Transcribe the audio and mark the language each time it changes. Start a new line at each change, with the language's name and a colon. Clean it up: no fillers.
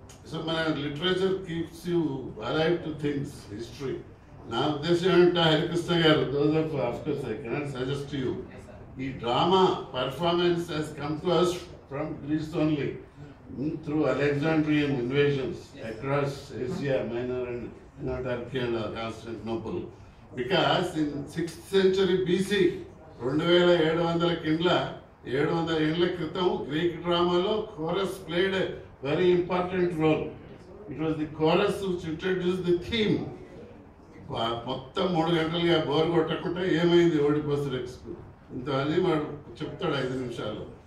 English: so
Telugu: మన
English: Literature keeps you alive to things, history.
Telugu: నా ఉద్దేశం ఏంటంటే
English: హరికృష్ణ గారు, those of course I cannot suggest to you,
Telugu: ఈ drama
English: performance has come to us from Greece only, through Alexandrian invasions across Asia Minor and Turkey and Constantinople. Because in 6th century BC, 2700
Telugu: ఏళ్ల క్రితం Greek డ్రామాలో
English: chorus played a very important role. It was the chorus which introduced the theme.
Telugu: మొత్తం 3 గంటలుగా bore కొట్టకుండా ఏమైంది Oedipus రెక్స్కు ఇంత అని వాడు చెప్తాడు 5 నిమిషాలు.